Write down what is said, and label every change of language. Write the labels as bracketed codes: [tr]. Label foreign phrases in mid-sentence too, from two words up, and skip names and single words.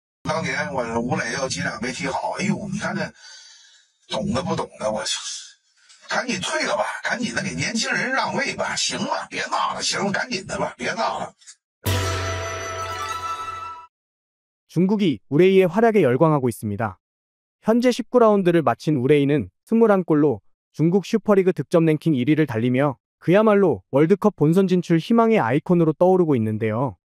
[zh] 当年我吴磊有几场没踢好，哎呦，你看这懂的不懂的，我去，赶紧退了吧，赶紧的给年轻人让位吧，行了，别闹了，行了，赶紧的吧，别闹了。 [ko] 중국이 우레이의 활약에 열광하고 있습니다. 현재 19라운드를 마친 우레이는 21골로 중국 슈퍼리그 득점 랭킹 1위를 달리며 그야말로 월드컵 본선 진출 희망의 아이콘으로 떠오르고 있는데요.